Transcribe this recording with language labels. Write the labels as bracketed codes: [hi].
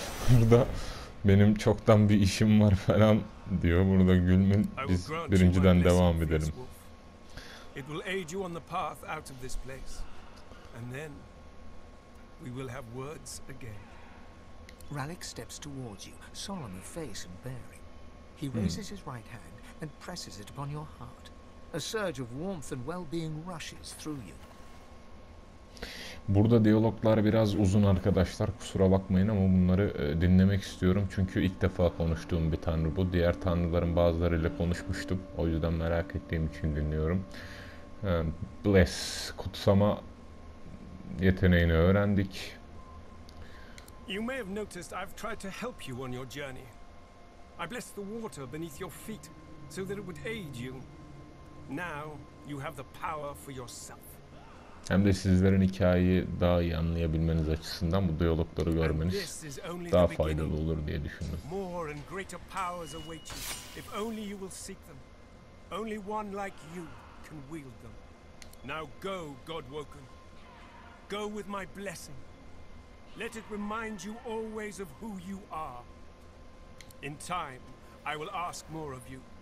[tr] Burada benim çoktan bir işim var falan diyor. Burada Gülmün biz birinciden devam edelim. [en] It will aid you on the path out of this place. And then we will have words again. Rallick steps towards you, solemn of face and bearing. He raises his right hand and presses it upon your heart. A surge of warmth and well-being rushes through you. [tr] Burada diyaloglar biraz uzun arkadaşlar, kusura bakmayın ama bunları dinlemek istiyorum. Çünkü ilk defa konuştuğum bir tanrı bu. Diğer tanrıların bazılarıyla konuşmuştum. O yüzden merak ettiğim için dinliyorum. Bless, kutsama yeteneğini öğrendik. [en] You may have noticed I've tried to help you on your journey. I blessed the water beneath your feet so that it would aid you. Now you have the power for yourself. [tr] Hem de sizlerin hikayeyi daha iyi anlayabilmeniz açısından bu diyalogları görmeniz daha faydalı olur diye düşündüm. [en] More and greater powers await you if only you will seek them. Only one like you can wield them. Now go, God Woken. Go with my blessing. Let it remind you always of who you are. In time, I will ask more of you.